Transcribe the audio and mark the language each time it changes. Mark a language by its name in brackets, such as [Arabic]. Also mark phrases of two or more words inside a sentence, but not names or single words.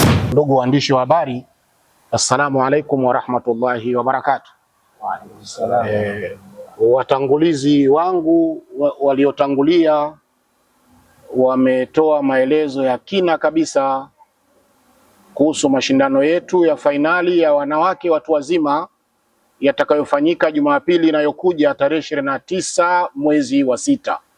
[Swahili] Ndugu waandishi wa habari, [Arabic] السلام عليكم ورحمة الله وبركاته. [Swahili] Watangulizi wangu waliotangulia wametoa maelezo ya kina kabisa kuhusu mashindano yetu ya fainali ya wanawake watu wazima yatakayofanyika Jumapili inayokuja tarehe 29 mwezi wa 6.